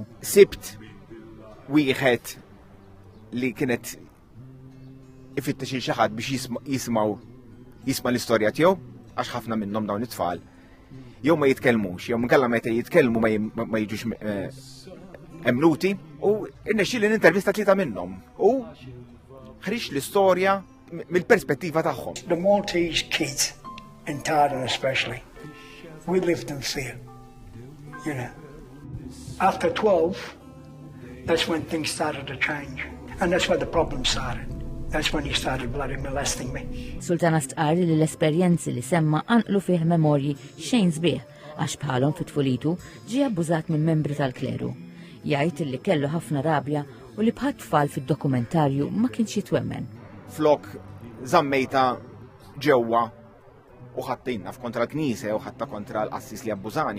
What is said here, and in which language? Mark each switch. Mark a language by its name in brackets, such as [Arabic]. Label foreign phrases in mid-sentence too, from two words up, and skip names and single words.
[Maltese] Sibt wieħed li kienet ifittex xi ħadd biex jisma' l-istorja tiegħu għax ħafna minnhom dawn it-tfal jew ma jitkellmux, jew minkella meta jitkellmu ma jiġux emnuti u irnexxi li nintervista tlieta minnhom u ħriġ l-istorja mill-perspettiva tagħhom. [English] The Maltese kids, in Tardin especially, we lived in fear, you know. After 12, that's when things started to change. And that's where the problem started. That's when he started bloody molesting me. [Maltese] Sultana stqar li l-esperjenzi li semma anqlu fih memorji xejn sbieħ għax bħalhom fit-tfulitu ġie abbużat minn membri tal-kleru. Jgħid li kellu ħafna rabja u li bħat tfal fid-dokumentarju ma kienx jitwemmen. Flok żammejta ġewwa u ħaddejna f'kontra l-Knisja u ħatta kontra l-qassis li abbużani.